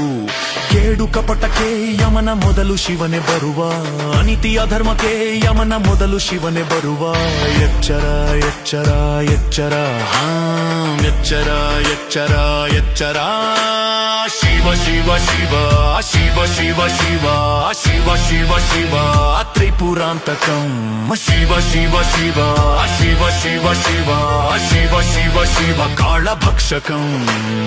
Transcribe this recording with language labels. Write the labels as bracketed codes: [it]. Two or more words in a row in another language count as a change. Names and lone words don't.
[kn] ಕೇಡು ಕಪಟಕ್ಕೆ ಯಮನ ಮೊದಲು ಶಿವನೇ ಬರುವ, ಅನೀತಿ ಅಧರ್ಮಕ್ಕೆ ಯಮನ ಮೊದಲು ಶಿವನೇ ಬರುವ. ಎಚ್ಚರ ಎಚ್ಚರ ಎಚ್ಚರ, ಎಚ್ಚರ ಎಚ್ಚರ ಎಚ್ಚರ. [sa] ಶಿವ ಶಿವ ಶಿವ ಶಿವ ಶಿವ ಶಿವ ಶಿವ ಶಿವ ಶಿವ ತ್ರಿಪುರಾಂತಕಂ. ಶಿವ ಶಿವ ಶಿವ ಶಿವ ಶಿವ ಶಿವ ಶಿವ ಶಿವ ಶಿವ ಕಾಳಭಕ್ಷಕಂ.